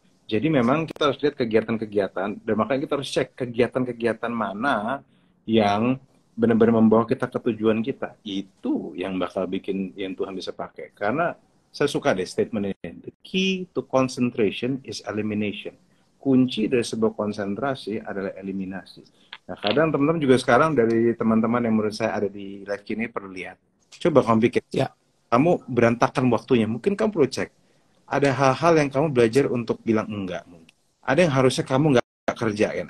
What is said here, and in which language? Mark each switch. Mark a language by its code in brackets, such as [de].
[id] Jadi memang kita harus lihat kegiatan-kegiatan, dan makanya kita harus cek kegiatan-kegiatan mana yang benar-benar membawa kita ke tujuan kita. Itu yang bakal bikin yang Tuhan bisa pakai. Karena saya suka deh statement ini. [en] The key to concentration is elimination. [id] Kunci dari sebuah konsentrasi adalah eliminasi. Nah, kadang teman-teman juga sekarang dari teman-teman yang menurut saya ada di live ini perlu lihat. Coba kamu pikir, kamu berantakan waktunya. Mungkin kamu perlu cek. Ada hal-hal yang kamu belajar untuk bilang enggak. Mungkin. Ada yang harusnya kamu nggak kerjain.